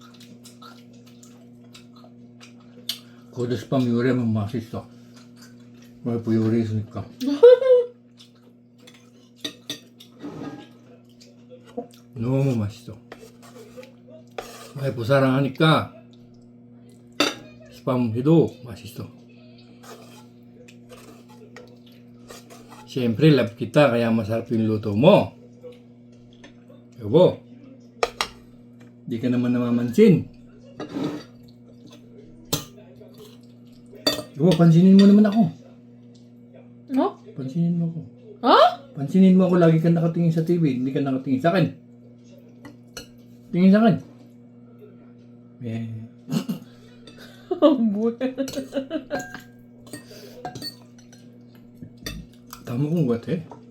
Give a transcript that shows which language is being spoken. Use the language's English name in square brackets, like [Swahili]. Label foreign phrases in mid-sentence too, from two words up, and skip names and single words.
[Korean] 거기도 스팸 요리하면 맛있어. 와이프 요리했으니까. 너무 맛있어. 와이프 사랑하니까 스팸 해도 맛있어. [Filipino] Siyempre, love kita kaya masarap yung luto mo. Yabo, di ka naman namamansin. Yabo, pansinin mo naman ako. No? Pansinin mo ako. Oh? Pansinin mo ako, lagi ka nakatingin sa TV, hindi ka nakatingin sa akin. Tingin sa akin. Eh. [Korean] 뭐야? 다 먹은 것 같아.